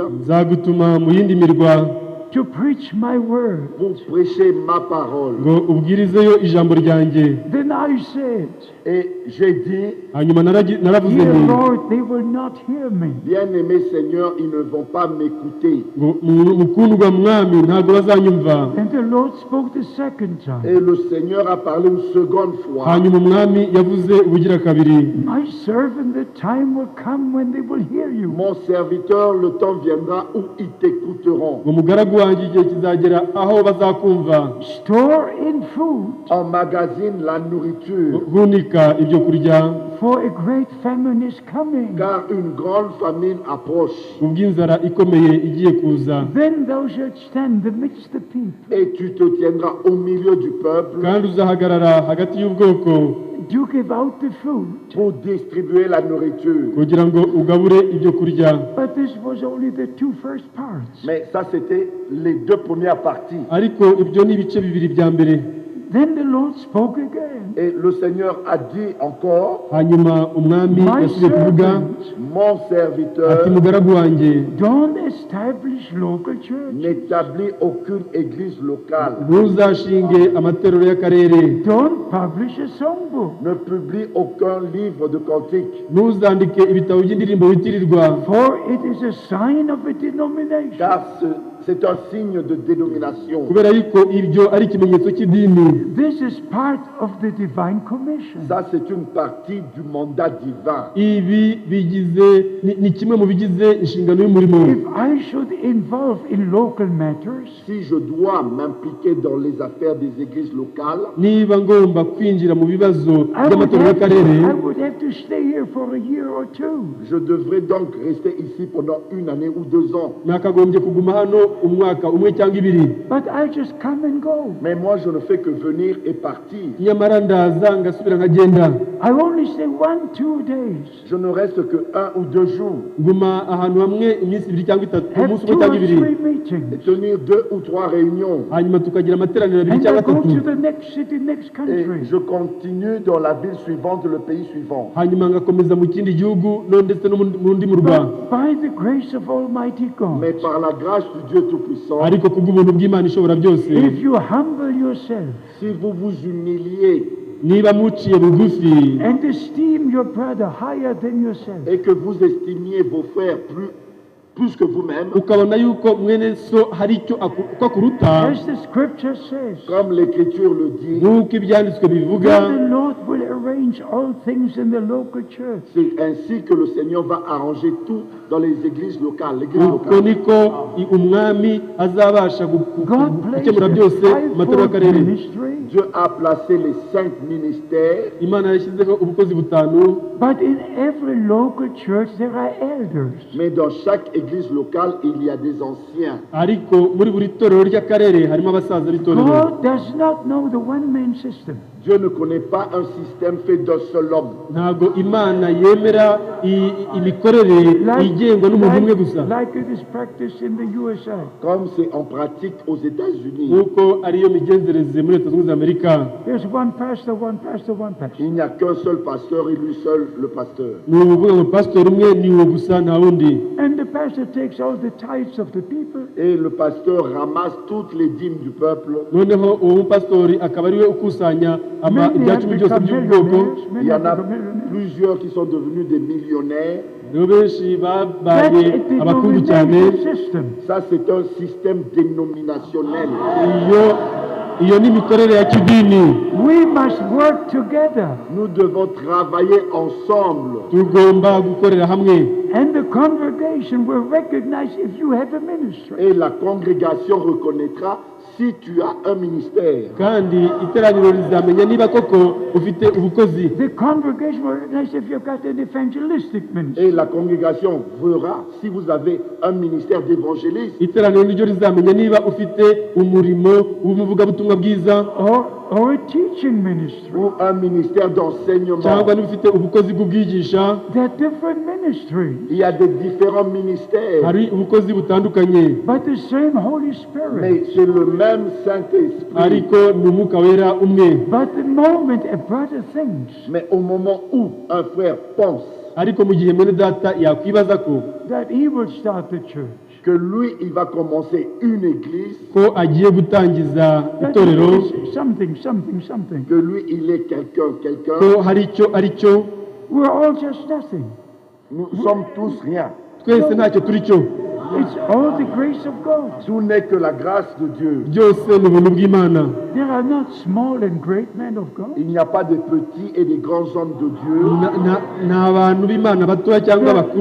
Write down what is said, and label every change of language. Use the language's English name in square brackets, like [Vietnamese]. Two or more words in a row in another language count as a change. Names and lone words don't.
[Kinyarwanda] nzagutuma mu yindi mirwa [English] to preach my word. [French] pour prêcher ma parole. [Kinyarwanda] ngo ubwirizeyo ijambo ryanjye. [English] Then I said, [French] Et j'ai dit, [Kinyarwanda] hanyuma naravuze [English] dear [Kinyarwanda] nti, [English] Lord, they will not hear me. [French] bien-aimé Seigneur, ils ne vont pas m'écouter. [Kinyarwanda] ngo mukundwa mwami ntabwo bazanyumva. [English] And the Lord spoke the second time. [French] Et le Seigneur a parlé une seconde fois. [Kinyarwanda] hanyuma umwami yavuze ubugira kabiri, [English] My servant, the time will come when they will hear you. [French] Mon serviteur, le temps viendra où ils t'écouteront. [Kinyarwanda] ngo mugaragu wanjye igihe kizagera aho bazakumva. [English] Store in food, [French] Emmagasine la nourriture, [Kinyarwanda] hunika ibyo kurya, [English] for a great famine is coming. [French] car une grande famine approche. [Kinyarwanda] ubw'inzara ikomeye igiye kuza. [English] Then thou shalt stand amidst the people, [French] Et tu te tiendras au milieu du peuple [Kinyarwanda] kandi uzahagarara hagati y'ubwoko [English] to give out the food. [French] pour distribuer la nourriture. [Kinyarwanda] kugira ngo ugabure ibyo kurya. [English] But this was only the two first parts. [French] Mais ça, c'était les deux premières parties. [Kinyarwanda] ariko ibyo ni ibice bibiri bya mbere. [English] Then the Lord spoke again. [French] Et le Seigneur a dit encore, [Kinyarwanda] hanyuma umwami [English] My [Kinyarwanda] yasubiye kuvuga [English] servant, [French] mon [Kinyarwanda] ati [French] serviteur [Kinyarwanda] mugaragu wanjye [English] don't establish local church. [French] n'établit aucune église locale, [Kinyarwanda] ntuzashinge amatorero y'akarere, [English] Don't publish a songbook. [French] ne publie aucun livre de cantique, [Kinyarwanda] ntuzandike ibitabo by'indirimbo witirirwa, [English] For it is a sign of a denomination. [French] car c'est un signe de dénomination. [Kinyarwanda] kubera yuko ibyo ari ikimenyetso cy'idini. [English] This is part of the divine commission. [French] Ça, c'est une partie du mandat divin. [Kinyarwanda] ibi ni kimwe mu bigize inshingano y'umurimo. [English] If I should involve in local matters, [French] Si je dois m'impliquer dans les affaires des églises locales, [Kinyarwanda] niba ngomba kwinjira mu bibazo [English] I would, [Kinyarwanda] by'amatorero [English] have to, [Kinyarwanda] y'akarere, [English] I would have to stay here for a year or two. [French] je devrais donc rester ici pendant 1 année ou 2 ans. [Kinyarwanda] nakagombye kuguma hano umwaka umwe cyangwa ibiri. [English] But I just come and go. [French] Mais moi, je ne fais que venir et partir. [Kinyarwanda] nyamara ndaza ngasubira nkagenda. [English] I only stay 1-2 days. [French] Je ne reste que 1 ou 2 jours. [Kinyarwanda] nguma ahantu hamwe iminsi ibiri cyangwa itatu, [English] Have [Kinyarwanda] umunsi 2 umwe cyangwa [English] or [Kinyarwanda] ibiri, 3 [French] Et [English] meetings. [French] tenir 2 ou 3 réunions. [Kinyarwanda] hanyuma tukagira amateraniro abiri [English] And I [Kinyarwanda] cyangwa [English] go [Kinyarwanda] atatu, [English] to the next city, next [French] Et [English] country. [French] je continue dans la ville suivante, le pays suivant. [Kinyarwanda] hanyuma ngakomeza mu kindi gihugu no ndetse no mu rundi murwa. [English] But by the grace of Almighty God, [French] Mais par la grâce du Dieu Tout-Puissant, [Kinyarwanda] ariko kubw'ubuntu bw'Imana ishobora byose, [English] if you humble yourself [French] si vous vous humiliez [Kinyarwanda] niba muciye bugufi [English] and esteem your brother higher than yourself, [French] et que vous estimiez vos frères plus que vous-même, [Kinyarwanda] ukabona yuko mwene so hari icyo uko akuruta, [English] as the scripture says, [French] comme l'Écriture le dit, [Kinyarwanda] nk'uko ibyanditswe bivuga, [English] then the Lord will arrange all things in the local church. [French] c'est ainsi que le Seigneur va arranger tout dans les églises locales, l'église [Kinyarwanda] uko [French] locale. [Kinyarwanda] niko umwami azabasha [English] God placed [Kinyarwanda] gukemura byose [English] the [Kinyarwanda] mu matorero [English] fivefold [Kinyarwanda] y'akarere. [English] ministry, [French] Dieu a placé les 5 ministères, [Kinyarwanda] Imana yashyizeho ubukozi butanu, [English] but in every local church there are elders. [French] mais dans chaque église locale, il y a des anciens. [Kinyarwanda] ariko muri buri torero ry'akarere harimo abasaza b'itorero. [English] God does not know the one-man system. [French] Dieu ne connaît pas un système fait d'un seul homme. [Kinyarwanda] ntabwo Imana yemera imikorere igengwa n'umuntu umwe gusa, [English] like it is practiced in the USA. [French] Comme c'est en pratique aux États-Unis. [Kinyarwanda] nk'uko ariyo migenzereze muri Leta Zunze Ubumwe za Amerika. [English] There's one pastor, one pastor, one pastor. [French] Il n'y a qu'un seul pasteur et lui seul le pasteur. [Kinyarwanda] ni ukuvuga ngo pasitori umwe ni uwo gusa nta wundi, [English] And the pastor takes all the tithes of the people. [French] Et le pasteur ramasse toutes les dîmes du peuple. [Kinyarwanda] noneho uwo mupasitori akaba ariwe ukusanya [English] Many [Kinyarwanda] ibya [English] have [Kinyarwanda] cumi byose [English] become [Kinyarwanda] by'ubwoko. [English] millionaires. [French] Il [English] Many [French] y en [English] have [French] a [English] become millionaires. [French] plusieurs qui sont devenus des millionnaires. [Kinyarwanda] rero benshi [English] That's [Kinyarwanda] babaye [English] a [Kinyarwanda] abakungu cyane. [English] denomination system. [French] Ça, c'est un système dénominationnel. [Kinyarwanda] iyo ni imikorere ya kidini. [English] We must work together. [French] Nous devons travailler ensemble. [Kinyarwanda] tugomba gukorera hamwe, [English] And the congregation will recognize if you have a ministry. [French] Et la congrégation reconnaîtra si tu as un ministère. [Kinyarwanda] kandi iteraniro rizamenya niba koko ufite ubukozi. [English] The congregation will recognize if you've got an evangelistic ministry. [French] Et la congrégation verra si vous avez un ministère d'évangéliste [Kinyarwanda] Iteraniro niryo rizamenya niba ufite umurimo w'umuvugabutumwa bwiza [English] Or a teaching ministry. [French] ou un ministère d'enseignement. [Kinyarwanda] cyangwa niba ufite ubukozi bw'ubwigisha. [English] There are different ministries, [French] Il y a des différents ministères, [Kinyarwanda] Hari ubukozi butandukanye [English] but the same Holy Spirit. [French] mais c'est le même Saint-Esprit. [Kinyarwanda] ariko ni umwuka wera umwe. [English] But the moment a brother thinks [French] Mais au moment où un frère pense [Kinyarwanda] ariko mu gihe mwene data yakwibaza ko [English] that he will start the church, [French] que lui, il va commencer une église, [Kinyarwanda] ko agiye gutangiza [English] that [Kinyarwanda] itorero, [English] is something. [French] que lui, il est quelqu'un, [Kinyarwanda] ko hari icyo ari cyo, [English] We're all just nothing. [French] nous sommes tous rien. [Kinyarwanda] twese ntacyo turi cyo. [English] It's all the grace of God. [French] Tout n'est que la grâce de Dieu. [Kinyarwanda] byose ni ubuntu bw'Imana. [English] There are not small and great men of God. [French] Il n'y a pas de petits et de grands hommes de Dieu. [Kinyarwanda] Ni abantu b'Imana batoya cyangwa bakuru